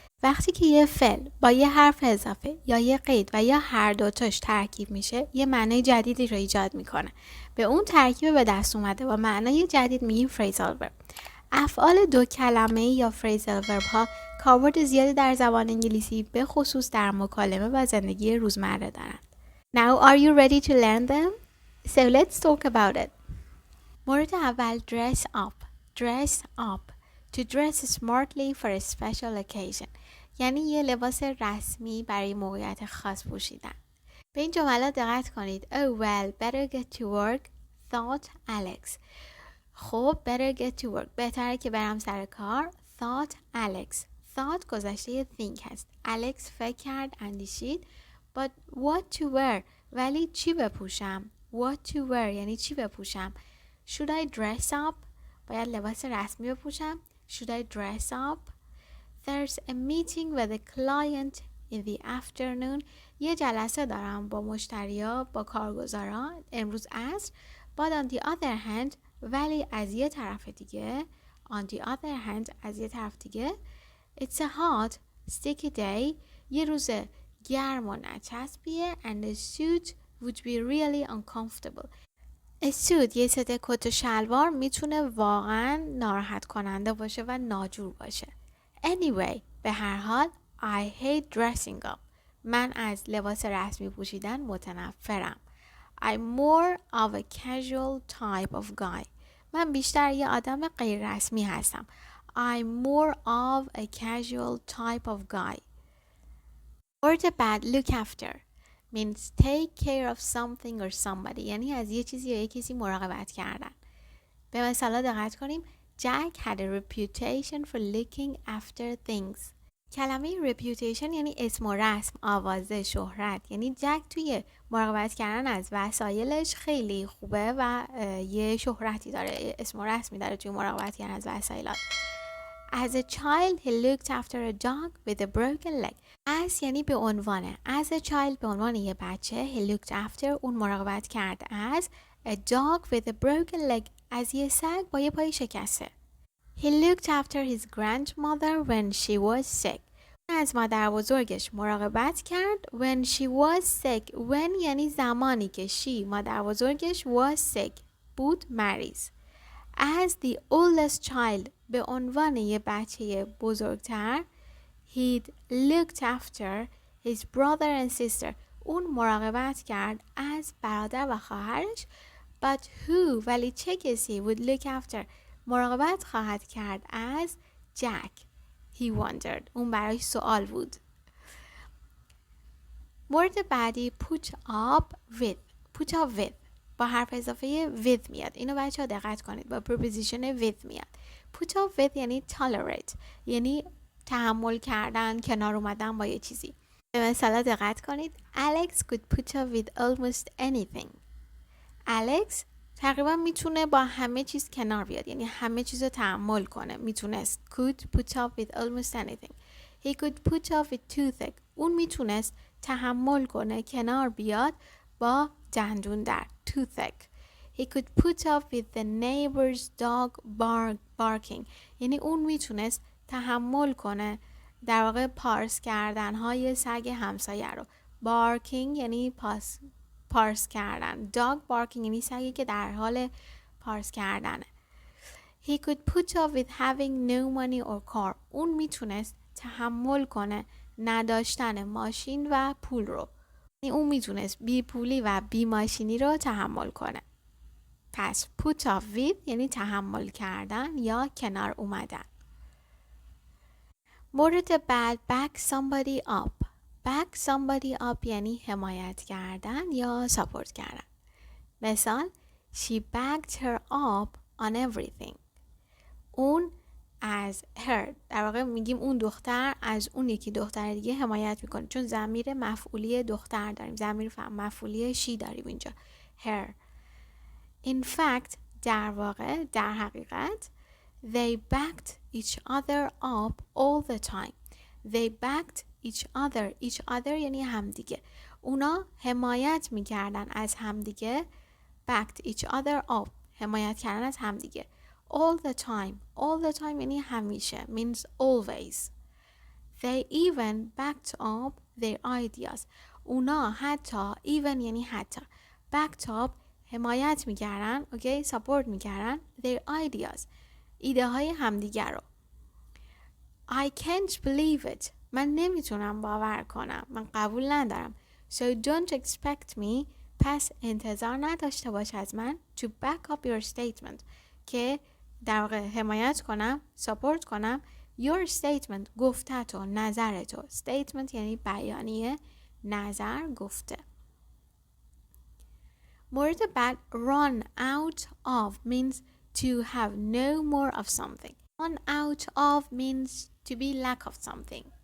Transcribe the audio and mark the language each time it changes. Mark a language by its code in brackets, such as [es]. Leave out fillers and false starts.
[fa] وقتی که یه فعل با یه حرف اضافه یا یه قید و یا هر دوتاش ترکیب میشه، یه معنای جدیدی رو ایجاد میکنه. به اون ترکیب به دست اومده با معنای جدید میگیم phrasal verb. افعال دو کلمه‌ای یا phrasal verb ها کاربرد زیادی در زبان انگلیسی به خصوص در مکالمه و زندگی روزمره دارند. [en] Now are you ready to learn them? So let's talk about it. [fa] مورد اول dress up. [en] Dress up. To dress smartly for a special occasion. [fa] یعنی یه لباس رسمی برای موقعیت خاص پوشیدن. به این جملات دقت کنید. [en] Oh well, better get to work, thought Alex. خب better get to work. [fa] بهتره که برم سر کار. [en] Thought Alex. [fa] Thought گذشته think هست. Alex فکر کرد، اندیشید. [en] But what to wear. [fa] ولی چی بپوشم؟ [en] What to wear [fa] یعنی چی بپوشم؟ [en] Should I dress up? [fa] باید لباس رسمی بپوشم. [en] Should I dress up? There's a meeting with a client in the afternoon. [fa] یه جلسه دارم با مشتریا، با کارگزاران امروز عصر. [en] But on the other hand, [fa] ولی از یه طرف دیگه [en] on the other hand [fa] از یه طرف دیگه [en] it's a hot, sticky day. [fa] یه روز گرم و نچسبیه [en] and a suit would be really uncomfortable. [fa] suit یه ست کت و شلوار میتونه واقعا ناراحت کننده باشه و ناجور باشه. [en] Anyway, [fa] به هر حال [en] I hate dressing up. [fa] من از لباس رسمی پوشیدن متنفرم. [en] I'm more of a casual type of guy. [fa] من بیشتر یه آدم غیر رسمی هستم. [en] I'm more of a casual type of guy. word [fa] بعد [en] look after means take care of something or somebody. [fa] یعنی از یه چیزی یا یه کسی مراقبت کردن. به مثلا دقت کنیم. [en] Jack had a reputation for looking after things. [fa] کلمه reputation یعنی اسم و رسم، آوازه، شهرت. یعنی جک توی مراقبت کردن از وسایلش خیلی خوبه و یه شهرتی داره، اسم و رسمی داره توی مراقبت کردن از وسایلات. [en] As a child he looked after a dog with a broken leg. [fa] As یعنی به عنوانه. [en] As a child [fa] به عنوان یه بچه [en] he looked after [fa] اون مراقبت کرد از [en] a dog with a broken leg. [fa] از یه سگ با یه پای شکسته. [en] He looked after his grandmother when she was sick. [fa] از مادر بزرگش مراقبت کرد [en] when she was sick. [fa] When یعنی زمانی که مادر بزرگش [en] was sick [fa] بود مریض. [en] As the oldest child [fa] به عنوان یه بچه بزرگتر [en] he'd looked after his brother and sister. [fa] اون مراقبت کرد از برادر و خواهرش. [en] But who [fa] ولی چه کسی [en] would look after [fa] مراقبت خواهد کرد از Jack. [en] He wondered. [fa] اون برای سوال بود. مورد بعدی put up with. put up with با حرف اضافه with میاد. اینو بچه ها دقت کنید. با preposition with میاد. put up with یعنی tolerate. یعنی تحمل کردن، کنار اومدن با یه چیزی. به مثلا دقت کنید. [en] Alex could put up with almost anything. [fa] Alex تقریبا میتونه با همه چیز کنار بیاد. یعنی همه چیز رو تحمل کنه. میتونست. [en] Could put up with almost anything. He could put up with toothache. [fa] اون میتونست تحمل کنه، کنار بیاد با دندون در. [en] Toothache. He could put up with the neighbor's dog barking. [fa] یعنی اون میتونست تحمل کنه در واقع پارس کردن های سگ همسایه رو. Barking یعنی پارس کردن. Dog barking یعنی سگی که در حال پارس کردنه. [en] He could put up with having no money or car. [fa] اون میتونست تحمل کنه نداشتن ماشین و پول رو. یعنی اون میتونست بی پولی و بی ماشینی رو تحمل کنه. پس put up with یعنی تحمل کردن یا کنار اومدن. مورد بعد back somebody up. back somebody up یعنی حمایت کردن یا ساپورت کردن. مثال [en] she backed her up on everything. [fa] اون از her در واقع میگیم اون دختر از اون یکی دختر دیگه حمایت میکنه، چون ضمیر مفعولی دختر داریم، ضمیر مفعولی she داریم اینجا her. [en] In fact [fa] در واقع در حقیقت [en] they backed each other up all the time. They backed each other [fa] یعنی همدیگه. اونا حمایت میکردن از همدیگه. [en] backed each other up [fa] حمایت کردن از همدیگه [en] all the time [fa] یعنی همیشه [en] means always. They even backed up their ideas. [fa] اونا حتی [en] even [fa] یعنی حتی [en] backed up [fa] حمایت میکردن اوکی support میکردن [en] their ideas [fa] ایده های همدیگر رو. [en] I can't believe it. [fa] من نمیتونم باور کنم. من قبول ندارم. [en] So don't expect me. [fa] پس انتظار نداشته باش از من [en] to back up your statement. [fa] که در واقع حمایت کنم support کنم [en] your statement [fa] گفتتو نظرتو. statement یعنی بیانیه نظر گفته. مورد بعد [en] run out of means to have no more of something. run out of means to be lack of something.